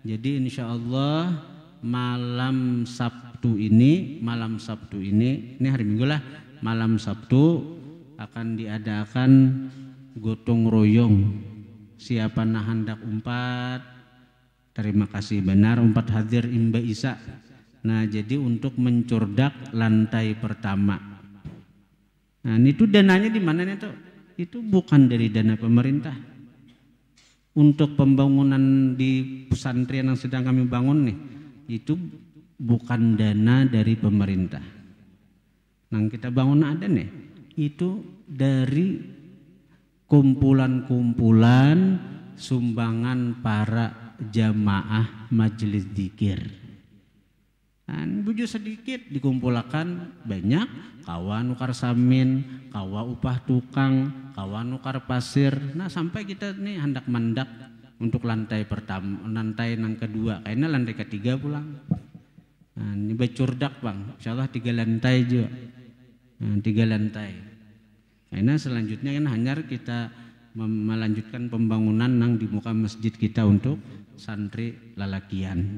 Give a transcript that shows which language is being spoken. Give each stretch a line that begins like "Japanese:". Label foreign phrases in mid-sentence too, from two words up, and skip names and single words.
Indonesian: Jadi
Arabic: إن شاء الله
Indonesian: malam Sabtu ini hari Minggu lah, malam Sabtu akan diadakan gotong royong.
Banjar: Siapa nah hendak umpat, terima kasih benar umpat hadir Imba Isa. Nah jadi untuk mencurdak lantai pertama.
Indonesian: Nah itu dananya di mana nih tuh? Itu bukan dari dana pemerintah. Untuk pembangunan di pesantren yang sedang kami bangun nih, itu bukan dana dari pemerintah. Nah kita bangun ada nih, itu dari kumpulan-kumpulan sumbangan para jamaah majelis dzikir.
Banjar: Buju sedikit dikumpulkan banyak, kawa nukar samin, kawa upah tukang, kawa nukar pasir. Nah sampai kita nih hendak mandak untuk lantai pertama, lantai yang kedua, kayaknya lantai ketiga pulang. Nah, ini becurdak bang, insyaallah 3 lantai juga. Nah, 3 lantai.
Indonesian: Kayaknya selanjutnya kan hanya kita melanjutkan pembangunan yang di muka masjid kita untuk santri lalakian.